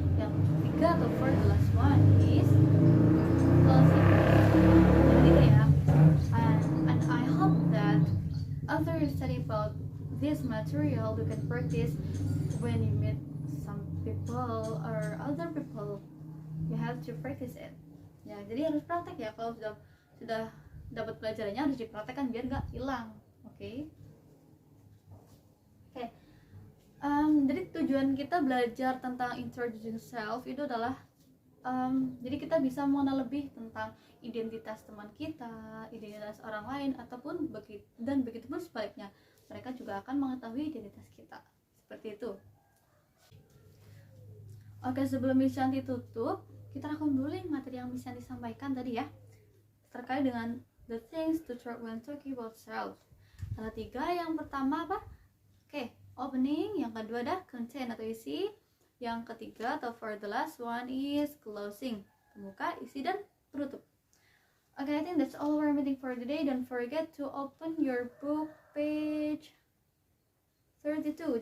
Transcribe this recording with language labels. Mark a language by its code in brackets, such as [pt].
[id] Yang ketiga atau [en] for the last one is closing. [id] Jadi itu ya. [en] And I hope that after you study about this material, you can practice when you meet some people or other people. You have to practice it. [id] Ya, jadi harus praktek ya. Kalau sudah dapat pelajarannya harus dipraktekkan biar nggak hilang. Oke. Jadi tujuan kita belajar tentang introducing self itu adalah jadi kita bisa mengenal lebih tentang identitas teman kita, identitas orang lain, ataupun begitu pun sebaliknya, mereka juga akan mengetahui identitas kita. Seperti itu. Oke, sebelum bisa ditutup, kita rangkum dulu materi yang bisa disampaikan tadi ya, terkait dengan [en] the things to talk when talking about self. [id] Ada 3. Yang pertama apa? Oke, opening. Yang kedua ada content atau isi. Yang ketiga atau [en] for the last one is closing. [id] Pembuka, isi, dan penutup. [en] Okay, I think that's all we're meeting for today. Don't forget to open your book page 32.